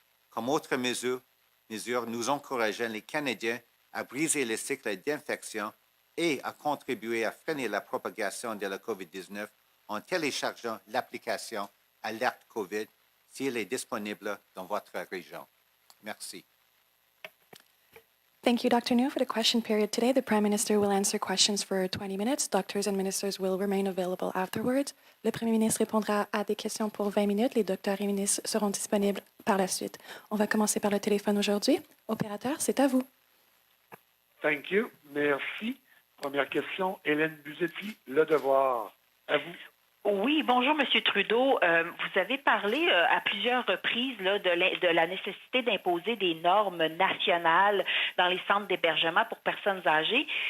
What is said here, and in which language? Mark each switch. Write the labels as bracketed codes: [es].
[fr] Comme autre mesure, nous encourageons les Canadiens à briser le cycle d'infection et à contribuer à freiner la propagation de la COVID-19 en téléchargeant l'application Alerte COVID si elle est disponible dans votre région. Merci. [en] Thank you, Dr. New. For the question period today, the Prime Minister will answer questions for 20 minutes. Doctors and ministers will remain available afterwards. [fr] Le Premier ministre répondra à des questions pour 20 minutes. Les docteurs et ministres seront disponibles par la suite. On va commencer par le téléphone aujourd'hui. Opérateur, c'est à vous. [en] Thank you. [fr] Merci. Première question, Hélène Buzetti, Le Devoir. À vous. Oui, bonjour, Monsieur Trudeau. Vous avez parlé à plusieurs reprises là, de la nécessité d'imposer des normes nationales dans les centres d'hébergement pour personnes âgées.